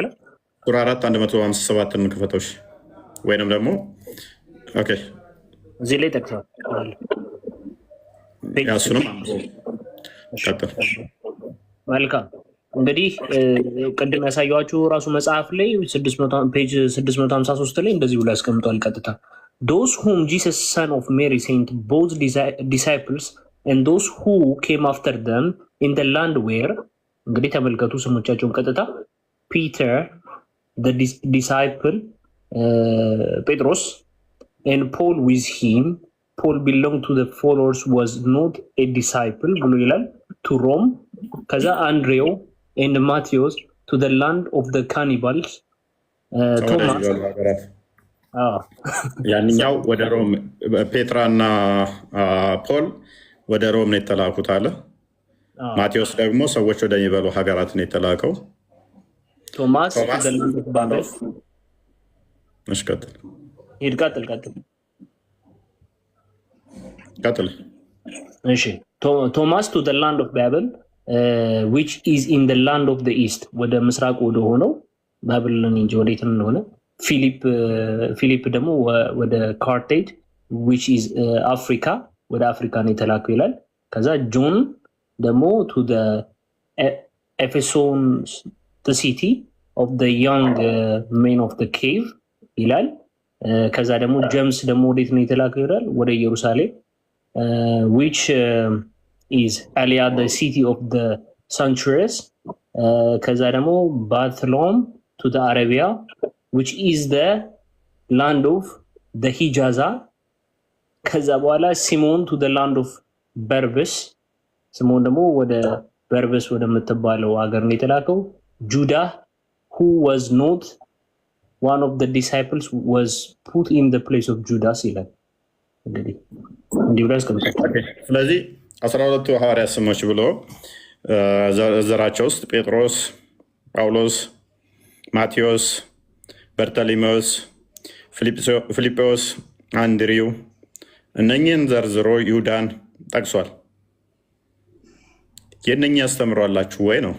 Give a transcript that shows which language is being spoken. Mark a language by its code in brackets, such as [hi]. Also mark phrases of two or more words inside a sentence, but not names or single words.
[am] ሱራ 4 157 ክፈቶች ወይንም ደግሞ ኦኬ እዚህ ላይ ጠቅሰዋል። ያሱንም መልካም እንግዲህ ቅድም ያሳየኋችሁ ራሱ መጽሐፍ ላይ ፔጅ 653 ላይ እንደዚህ ብሎ ያስቀምጧል። ቀጥታ [en] those whom Jesus son of Mary sent both disciples and those who came after them in the land where [am] እንግዲህ ተመልከቱ ስሞቻቸውን ቀጥታ [en] Peter the disciple ጴጥሮስ and Paul with him. Paul belonged to the followers was not a disciple [am] ብሎ ይላል [en] to Rome ከዛ Andrew and Matthias to the land of the cannibals ቶማስ [am] ያንኛው ወደ ሮም ፔትራና ፖል ወደ ሮም ነው የተላኩት አለ። ማቴዎስ ደግሞ ሰዎች ወደሚበሉ ሀገራት ነው የተላከው። ቶማስ ባበል መስቀጥል ቀጥል እሺ ቶማስ [en] to the land of Babel which is in the land of the east [am] ወደ ምስራቅ ወደ ሆነው ባቢሎን እንጂ ወዴት እንደሆነ ፊሊፕ ደግሞ ወደ ካርቴጅ which [en] is Africa [am] ወደ አፍሪካ ነው የተላከው ይላል። ከዛ ጆን ደግሞ [en] to the Ephesus the city of the young men of the cave [am] ይላል። ከዛ ደግሞ ጀምስ ደግሞ ወዴት ነው የተላከው ይላል ወደ ኢየሩሳሌም [en] which is Alia the city of the sanctuaries [am] ከዛ ደግሞ [en] Bartholomew to the Arabia which is the land of the Hijaz [am] ከዛ በኋላ ሲሞን [en] to the land of Berbers [am] ሲሞን ደግሞ ወደ በርበስ ወደ ምትባለው ሀገር ነው የተላከው። [en] Judah who was not one of the disciples was put in the place of Judas [am] ይላል። እንግዲህ ስለዚህ 12 ሐዋርያት ስሞች ብሎ ዘራቸው ውስጥ ጴጥሮስ፣ ጳውሎስ፣ ማቴዎስ፣ በርተሊሜዎስ፣ ፊልጶስ፣ አንድሪው እነኚህን ዘርዝሮ ይሁዳን ጠቅሷል። የእነኚህ ያስተምሯላችሁ ወይ ነው?